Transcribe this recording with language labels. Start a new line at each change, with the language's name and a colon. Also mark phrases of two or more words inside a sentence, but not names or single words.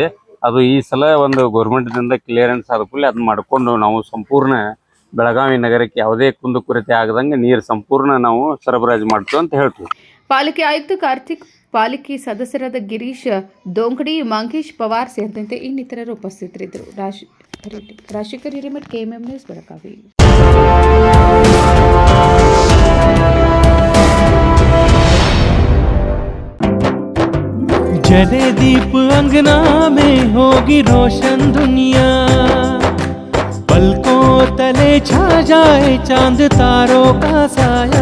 Kannada: ಅದು ಈ ಸಲ ಒಂದು ಗೌರ್ಮೆಂಟ್ದಿಂದ ಕ್ಲಿಯರೆನ್ಸ್ ಆದ ಕೂಡಲೇ ಅದನ್ನ ಮಾಡಿಕೊಂಡು ನಾವು ಸಂಪೂರ್ಣ ಬೆಳಗಾವಿ ನಗರಕ್ಕೆ ಯಾವುದೇ ಕುಂದುಕೊರತೆ ಆಗದಂಗೆ ನೀರು ಸಂಪೂರ್ಣ ನಾವು ಸರಬರಾಜು ಮಾಡ್ತೀವಿ ಅಂತ ಹೇಳ್ತೀವಿ. ಪಾಲಿಕೆ ಆಯುಕ್ತ ಕಾರ್ತಿಕ್ ಪಾಲಿಕೆ ಸದಸ್ಯರಾದ ಗಿರೀಶ್ ದೋಂಗಡಿ, ಮಂಗೇಶ್ ಪವಾರ್ ಸೇರಿದಂತೆ ಇನ್ನಿತರರು ಉಪಸ್ಥಿತರಿದ್ದರು. ರಾಜಶೇಖರ್ ಹಿರೇಮಠ್, KMM ನ್ಯೂಸ್, ಬೆಳಗಾವಿ.
Hindi: जले दीप अंगना में होगी रोशन दुनिया, पलकों तले छा जाए चांद तारों का साया,